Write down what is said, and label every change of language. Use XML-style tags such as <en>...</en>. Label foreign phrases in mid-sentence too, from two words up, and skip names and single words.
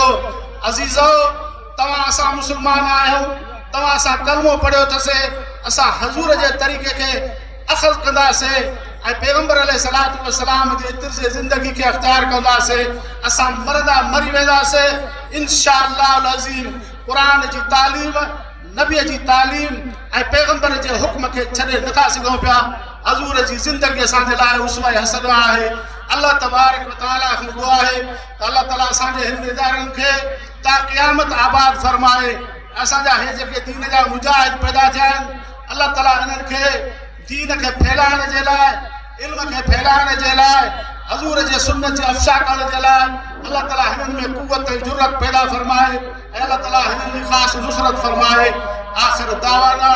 <sd>अज़ीज़ो, तव्हां असां मुस्लमान आहियूं, तव्हां असां कलमो पढ़ियो अथसीं, असां हज़ूर जे तरीक़े खे अख़ज़ कंदासीं ऐं पैगंबर</sd> <ar>عليه الصلاة والسلام</ar> <sd>जे तर्ज़ ज़िंदगी खे अख़्तियार कंदासीं। असां मरदा मरी वेंदासीं इंशाअल्लाह अज़ीम। क़ुरान जी तालीम, नबीअ जी तालीम ऐं पैगंबर जे हुक्म खे छॾे नथा सघूं पिया। हज़ूर जी ज़िंदगी असांजे लाइ</sd> <ar>أسوة حسنة</ar> <sd>आहे।</sd> <ar>الله تبارك وتعالى</ar> <sd>खां दुआ आहे त अल्लाह ताला असांजे हिन इदारनि खे ता क़यामत आबाद फरमाए। असांजा हे जेके दीन जा मुजाहिद पैदा थिया आहिनि, अल्लाह ताला इन्हनि खे दीन खे फैलाइण जे लाइ, इल्म खे फैलाइण जे लाइ, हज़ूर जे सुन्नत जे अफ़शा करण जे लाइ अल्लाह ताला हिननि में क़ुव्वत ऐं जुर्रत पैदा फरमाए ऐं अल्लाह ताला हिननि जी ख़ासि नुसरत फरमाए।</sd>